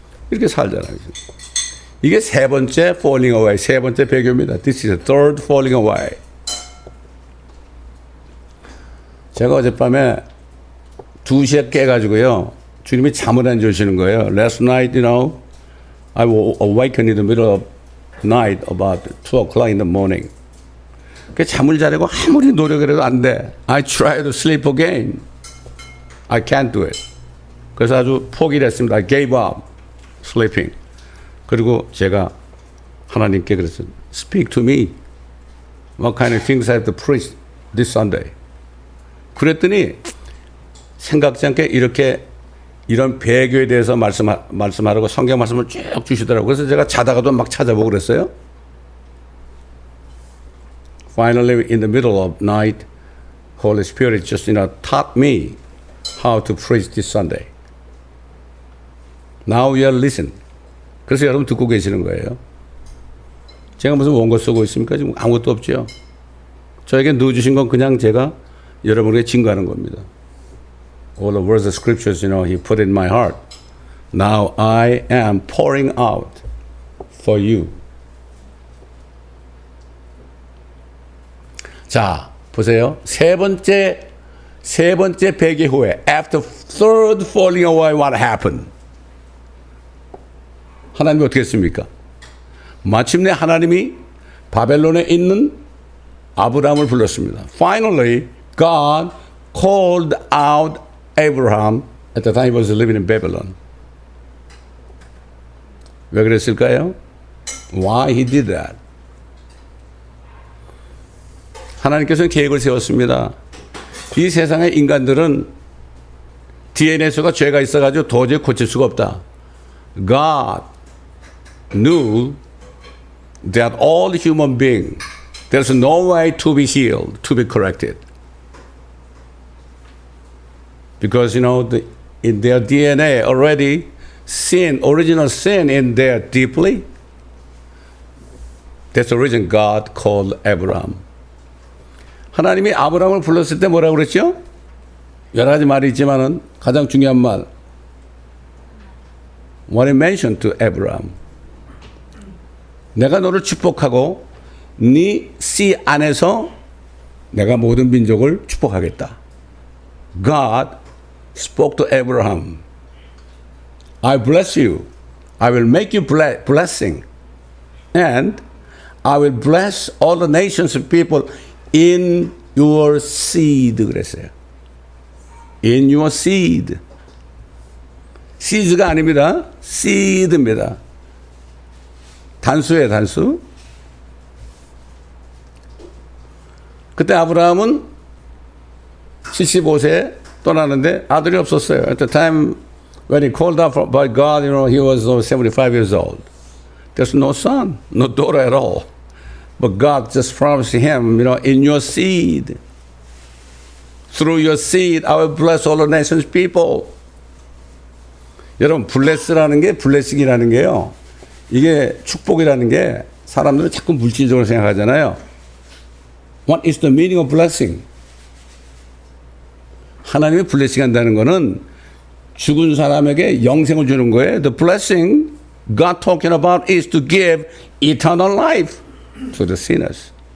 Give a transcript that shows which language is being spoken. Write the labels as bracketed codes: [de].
[ko] 이렇게 살잖아요. 이게 세 번째 [en] falling away, [ko] 세 번째 배교입니다. [en] This is the third falling away. [ko] 제가 어젯밤에 2시에 깨가지고요. 주님이 잠을 안 주시는 거예요. [en] Last night, I awakened in the middle of night about 2 o'clock in the morning. [ko] 잠을 자려고 아무리 노력을 해도 안 돼. [en] I try to sleep again. I can't do it. [ko] 그래서 아주 포기를 했습니다. [en] I gave up sleeping. [ko] 그리고 제가 하나님께 그랬어요. [en] Speak to me. What kind of things I have to preach this Sunday? [ko] 그랬더니 생각지 않게 이런 배교에 대해서 말씀하라고 성경 말씀을 쭉 주시더라고요. 그래서 제가 자다가도 막 찾아보고 그랬어요. [en] Finally, in the middle of night, Holy Spirit just taught me how to preach this Sunday. Now you are listening. [ko] 그래서 여러분 듣고 계시는 거예요. 제가 무슨 원고 쓰고 있습니까? 지금 아무것도 없죠. 저에게 넣어주신 건 그냥 제가 여러분에게 증거하는 겁니다. [en] All the words of scriptures, He put in my heart. Now I am pouring out for you. [ko] 자, 보세요. 세 번째 배개 후에 [en] after third falling away, what happened? [ko] 하나님이 어떻게 했습니까? 마침내 하나님이 바벨론에 있는 아브라함을 불렀습니다. [en] Finally, God called out Abraham at the time he was living in Babylon. [ko] 왜 그랬을까요? [en] Why he did that? [ko] 하나님께서는 계획을 세웠습니다. 이 세상의 인간들은 DNA에서가 죄가 있어가지고 도저히 고칠 수가 없다. [en] God knew that all human beings, there's no way to be healed, to be corrected. Because, in their DNA already, original sin in there deeply. That's the reason God called Abraham. [ko] 하나님이 아브라함을 불렀을 때 뭐라고 그랬죠? 여러 가지 말이 있지만은 가장 중요한 말. [en] What he mentioned to Abraham. [ko] 내가 너를 축복하고 네 씨 안에서 내가 모든 민족을 축복하겠다. [en] God spoke to Abraham. I bless you. I will make you blessing. And I will bless all the nations of people in your seed [ko] 그랬어요. [en] In your seed. [ko] seeds가 아닙니다. seed입니다. 단수예요, 단수. 그때 아브라함은 75세에 떠나는데 아들이 없었어요. [en] At the time when he called out by God, he was 75 years old. There's no son, no daughter at all. But God just promised him, in your seed, through your seed, I will bless all the nations people. [ko] 여러분, bless라는 게, blessing이라는 게요. 이게 축복이라는 게 사람들은 자꾸 물질적으로 생각하잖아요. [en] What is the meaning of blessing? [ko] 하나님이 blessing 한다는 거는 죽은 사람에게 영생을 주는 거예요. [en] The blessing God talking about is to give eternal life to the sinners.